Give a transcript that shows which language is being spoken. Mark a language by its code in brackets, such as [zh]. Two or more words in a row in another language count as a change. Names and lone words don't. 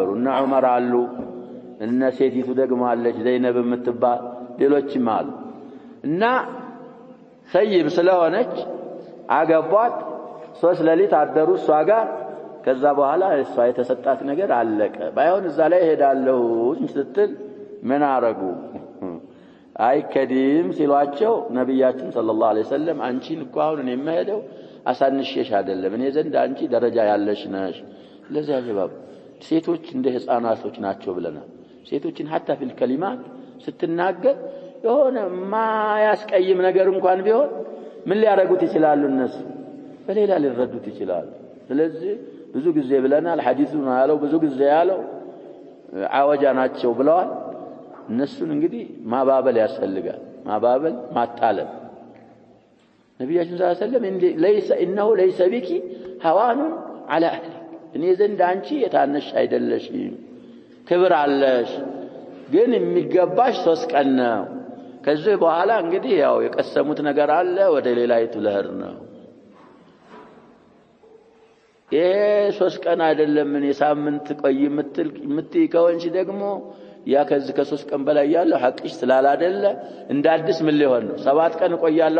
[am] እነ ዑመር አሉ፣ እነ ሴቲቱ ደግሞ አለች ዘይነብ የምትባል ሌሎችም አሉ። እና ሰይብ ስለሆነች አገቧት። 3 ሌሊት አደሩ እሷ ጋር። ከዛ በኋላ እሷ የተሰጣት ነገር አለቀ። ባይሆን እዛ ላይ ሄዳለሁ ስትል ምን አረጉ? አይከዲም ሲሏቸው ነብያችን [ar] صلى الله عليه وسلم [am] አንቺን እኮ አሁን እኔ የምሄደው አሳንሽሽ አይደለም፣ እኔ ዘንድ አንቺ ደረጃ ያለሽ ነሽ። ለዚህ አጀባብ ሴቶች እንደ ህፃናቶች ናቸው ብለናል። ሴቶችን [ar] حتى في الكلمات [am] ስትናገር የሆነ ማያስቀይም ነገር እንኳን ቢሆን ምን ሊያረጉት ይችላሉ? እነሱ በሌላ ሊረዱት ይችላሉ። ስለዚህ ብዙ ጊዜ ብለናል። ሐዲሱን ያለው ብዙ ጊዜ ያለው አወጃ ናቸው ብለዋል። እነሱን እንግዲህ ማባበል ያስፈልጋል። ማባበል ማታለል። ነብያችን [ar] صلى الله عليه وسلم إنه ليس بك هوان على أهلك [am] እኔ ዘንድ አንቺ የታነሽ አይደለሽም፣ ክብር አለሽ፣ ግን የሚገባሽ 3 ቀን ነው። ከዚህ በኋላ እንግዲህ ያው የቀሰሙት ነገር አለ፣ ወደ ሌላይቱ ለህር ነው። ይሄ 3 ቀን አይደለም ምን የሳምንት ቆይ የምትይ ከሆንሽ ደግሞ ያ ከዚህ ከ3 ቀን በላይ ያለው ሐቅሽ ስላላደለ እንደ አዲስ ምን ሊሆን ነው 7 ቀን ቆያለሁ